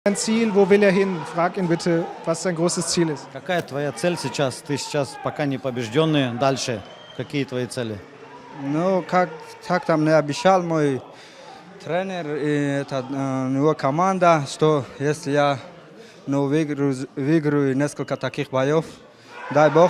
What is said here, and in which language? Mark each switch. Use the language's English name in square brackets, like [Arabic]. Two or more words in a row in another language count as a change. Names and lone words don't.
[German] Ein Ziel, wo will er hin? Frag ihn bitte, was sein großes Ziel ist. [Russian] Какая твоя цель сейчас? Ты сейчас пока не побежденный. Дальше какие твои цели? Ну, как там не обещал мой тренер, это его команда, что если я выиграю несколько таких боев, дай бог.